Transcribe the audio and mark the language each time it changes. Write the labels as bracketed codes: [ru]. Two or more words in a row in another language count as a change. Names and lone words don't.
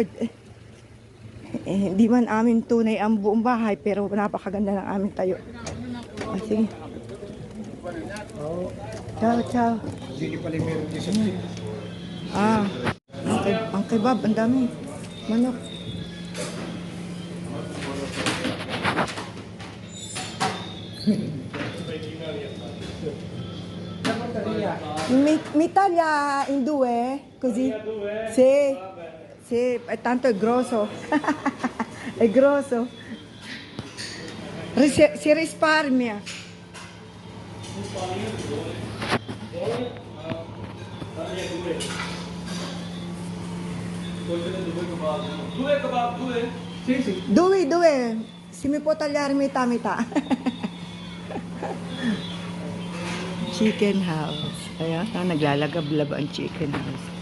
[tl] Hindi man amin tunay ang buong bahay, pero napakaganda ng aming tayo. Sige. Ciao. Ang kebab, ang dami. Manok. [it] Mi taglia in 2, così? Sì, tanto è grosso. È grosso. Si risparmia. Due. Se mi può tagliare metà. [en] Chicken house. [tl] Ayan, naglalagablab ang [en] chicken house.